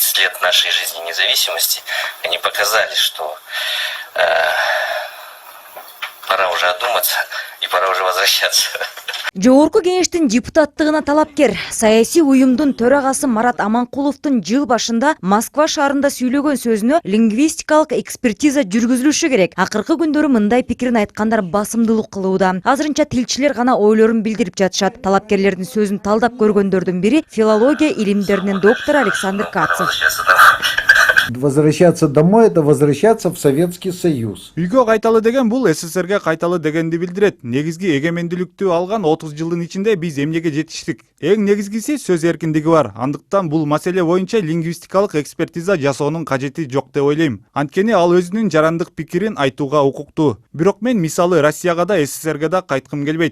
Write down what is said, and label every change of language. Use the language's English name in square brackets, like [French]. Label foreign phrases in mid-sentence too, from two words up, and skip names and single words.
[Russian] лет нашей жизни независимости, они показали, что пора уже одуматься и пора уже возвращаться. [Kyrgyz] Жогорку кеңештин депутаттыгына талапкер саясий уюмдун төрагасы Марат Аманкуловдун жыл башында Москва шаарында сүйлөгөн сөзүнө лингвистикалык экспертиза жүргүзүлүшү керек. Акыркы күндөрү мындай пикирин айткандар басымдуулук кылууда. Азырынча тилчилер гана ойлорун билдирип жатышат. Талапкерлердин сөзүн талдап көргөндөрдүн бири филология илимдеринин доктору Александр Кацев. [Russian] Возвращаться домой — это возвращаться в Советский Союз. [Kyrgyz] Үйгө кайталы деген бул СССРге кайталы дегенди билдирет. Негизги эгемендүүлүктү алган 30 жылдын ичинде биз эмнеге жетиштик? Эң негизгиси сөз эркиндиги бар. Андыктан бул маселе боюнча лингвистикалык экспертиза жасоонун кажети жок деп ойлойм. Анткени ал өзүнүн жарандык пикирин айтууга укуктуу. Бирок мен мисалы Россияга да СССРге да кайткым келбейт.